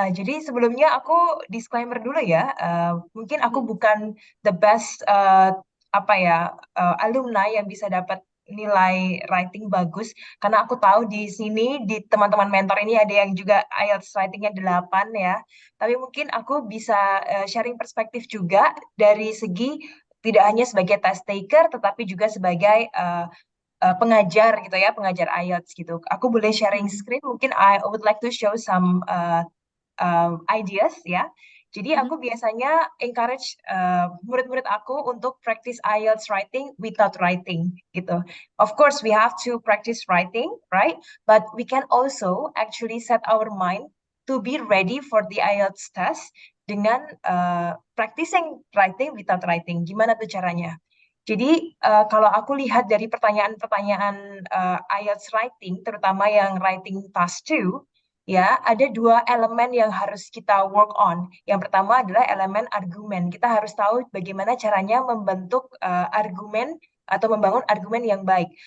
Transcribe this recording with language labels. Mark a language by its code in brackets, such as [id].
[id] Jadi sebelumnya aku disclaimer dulu ya. Mungkin aku bukan [en] the best alumni [id] yang bisa dapat nilai writing bagus karena aku tahu di sini di teman-teman mentor ini ada yang juga IELTS writingnya 8 ya. Tapi mungkin aku bisa sharing perspektif juga dari segi tidak hanya sebagai test taker tetapi juga sebagai pengajar gitu ya, pengajar IELTS gitu. Aku boleh [en] sharing screen, [id] mungkin [en] I would like to show some ideas ya. [id] Jadi aku biasanya encourage murid-murid aku untuk [en] practice IELTS writing without writing [id] gitu. [en] Of course, we have to practice writing, right? But we can also actually set our mind to be ready for the IELTS test [id] dengan [en] practicing writing without writing. [id] Gimana tuh caranya? Jadi kalau aku lihat dari pertanyaan-pertanyaan IELTS writing, terutama yang writing task 2, ya ada dua elemen yang harus kita [en] work on. [id] Yang pertama adalah elemen argumen. Kita harus tahu bagaimana caranya membentuk argumen atau membangun argumen yang baik.